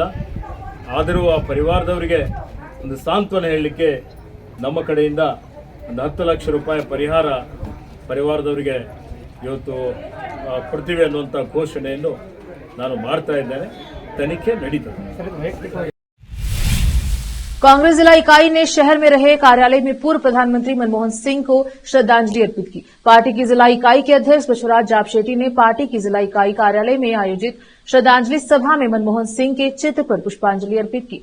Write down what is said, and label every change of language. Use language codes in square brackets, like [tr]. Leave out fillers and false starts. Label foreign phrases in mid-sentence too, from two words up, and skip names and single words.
[kn] ಆದರೂ ಆ ಪರಿವಾರದವರಿಗೆ ಒಂದು ಸಾಂತ್ವನ ಹೇಳಲಿಕ್ಕೆ ನಮ್ಮ ಕಡೆಯಿಂದ ಒಂದು 10 ಲಕ್ಷ ರೂಪಾಯಿ ಪರಿಹಾರ ಪರಿವಾರದವರಿಗೆ ಇವತ್ತು ಕೊಡ್ತೀವಿ ಅನ್ನುವಂಥ ಘೋಷಣೆಯನ್ನು ನಾನು ಮಾಡ್ತಾ ಇದ್ದೇನೆ. ತನಿಖೆ ನಡೀತದೆ. [hi] कांग्रेस जिला इकाई ने शहर में रहे कार्यालय में पूर्व प्रधानमंत्री मनमोहन सिंह को श्रद्धांजलि अर्पित की। पार्टी की जिला इकाई के अध्यक्ष बसवराज जापशेट्टी ने पार्टी की जिला इकाई कार्यालय में आयोजित श्रद्धांजलि सभा में मनमोहन सिंह के चित्र पर पुष्पांजलि अर्पित की।